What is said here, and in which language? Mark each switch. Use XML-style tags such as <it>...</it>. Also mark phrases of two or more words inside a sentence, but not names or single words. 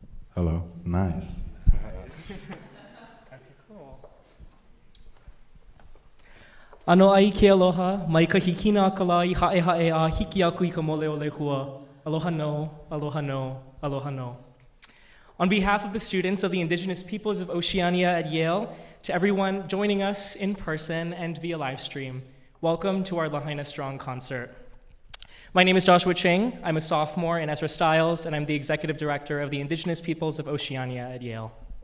<en>Hello. Nice. Okay, cool.</en> <haw>Ano ai ke aloha, mai ka hikina ka la I hae hae a hiki aku I ka mole o le hua. Aloha no, aloha no, aloha no.</haw> <en>On behalf of the students of the Indigenous Peoples of Oceania at Yale, to everyone joining us in person and via live stream, welcome to our Lāhainā Strong concert. My name is Joshua Ching. I'm a sophomore in Ezra Stiles, and I'm the executive director of the Indigenous Peoples of Oceania at Yale.</en>